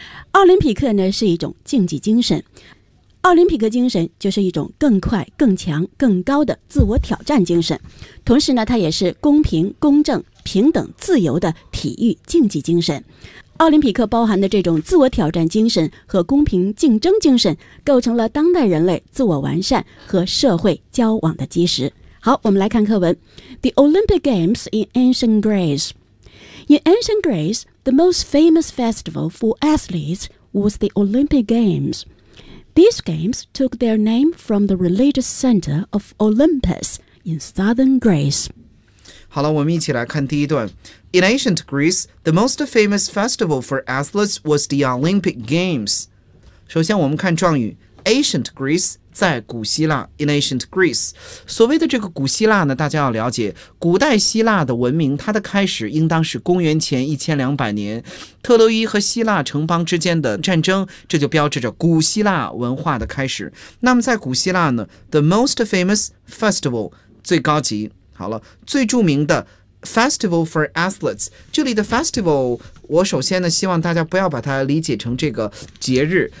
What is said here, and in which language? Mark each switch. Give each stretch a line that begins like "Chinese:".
Chinese: 奥林匹克呢是一种竞技精神，奥林匹克精神就是一种更快更强更高的自我挑战精神，同时呢它也是公平公正平等自由的体育竞技精神。奥林匹克包含的这种自我挑战精神和公平竞争精神，构成了当代人类自我完善和社会交往的基石。好，我们来看课文。
English: The Olympic Games in Ancient Greece. In Ancient Greece, the most famous festival for athletes was the Olympic Games. These games took their name from the religious center of Olympus in southern Greece.
Chinese: 好了，我们一起来看第一段。
English: In ancient Greece, the most famous festival for athletes was the Olympic Games.
Chinese: 首先我们看状语 ancient Greece 在古希腊
English: in ancient Greece.
Chinese: 所谓的这个古希腊呢，大家要了解，古代希腊的文明它的开始应当是公元前1200年，特洛伊和希腊城邦之间的战争，这就标志着古希腊文化的开始。那么在古希腊呢
English: the most famous festival
Chinese: 最高级，好了，最著名的Festival for athletes， 这里的 festival， 我首先呢希望大家不要把它理解成这个节日。